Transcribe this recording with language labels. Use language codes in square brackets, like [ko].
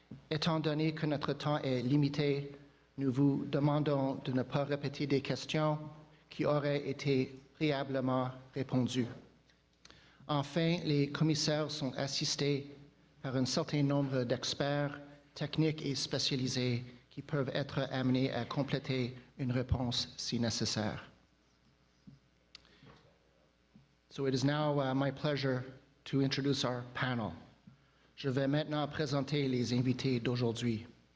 [fr] Étant donné que notre temps est limité, nous vous demandons de ne pas répéter des questions qui auraient été préalablement répondues. Enfin, les commissaires sont assistés par un certain nombre d'experts techniques et spécialisés qui peuvent être amenés à compléter une réponse si nécessaire. [en] So it is now my pleasure to introduce our panel. [fr] Je vais maintenant présenter les invités d'aujourd'hui.